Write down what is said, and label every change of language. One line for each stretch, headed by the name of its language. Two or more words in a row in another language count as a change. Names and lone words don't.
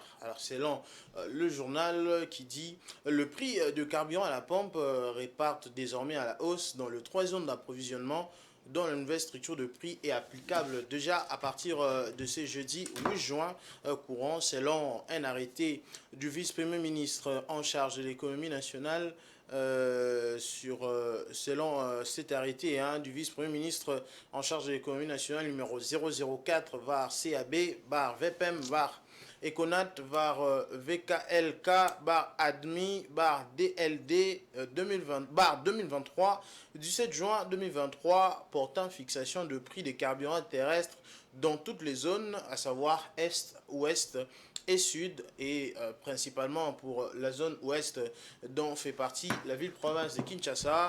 French: Alors selon le journal qui dit le prix de carburant à la pompe réparte désormais à la hausse dans le 3 zones d'approvisionnement dont la nouvelle structure de prix est applicable déjà à partir de ce jeudi 8 juin courant, selon un arrêté du vice-premier ministre en charge de l'économie nationale. Selon cet arrêté du vice-premier ministre en charge de l'économie nationale numéro 004 var CAB bar VPM var Econat var VKLK bar ADMI bar DLD 2023 du 7 juin 2023 portant fixation de prix des carburants terrestres dans toutes les zones, à savoir Est, Ouest et Sud, et principalement pour la zone Ouest dont fait partie la ville-province de Kinshasa.